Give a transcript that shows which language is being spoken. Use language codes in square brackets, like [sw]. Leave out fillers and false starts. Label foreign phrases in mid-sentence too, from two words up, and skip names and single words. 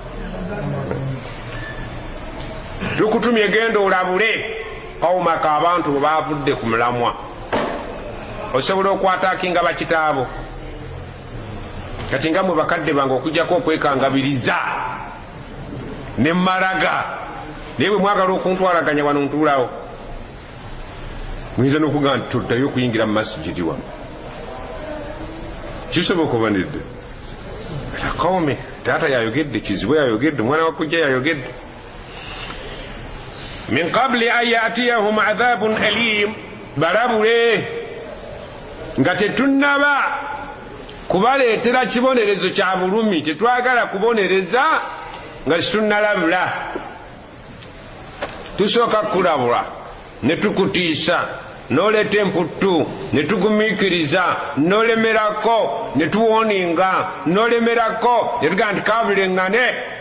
[lg] tukutumye genda olabule kawumaka abantu bavudde ku mulamwa osobola okwataakinga bakitaabo kati nga mwe bakadde bange okujjako okwekangabiriza ne mmalaga naye bwe mwagala okuntwalaganya wano ntuulawo muyinza n'okugamba nti toddayo okuyingira mu masijidi wano kisoboka oba nedde kawome taata yayogedde kizibu yayogedde omwana wakujja yayogedde [ar] من قبل أن يأتيهم عذاب أليم [lg] balabule nga tetunnaba kubaleetera kibonerezo kya bulumi tetwagala kubonereza nga kitunnalabula tusooka kulabula ne tukutiisa noleeta emputtu ne tugumiikiriza nolemerako ne tuwoninga nolemerako ne tugaa nti kabuleŋŋane